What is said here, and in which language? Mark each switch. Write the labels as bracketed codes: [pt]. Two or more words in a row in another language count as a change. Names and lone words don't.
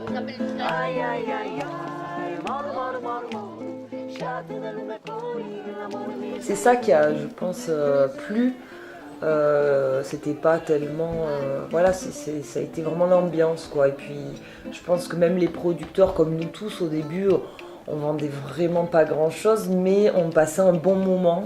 [it] Ai ai ai ai, moro moro moro moro, chato del pecore, amore mio. [fr] C'est ça qui a, je pense, plu. C'était pas tellement, ça a été vraiment l'ambiance, quoi. Et puis, je pense que même les producteurs, comme nous tous au début, on vendait vraiment pas grand-chose, mais on passait un bon moment.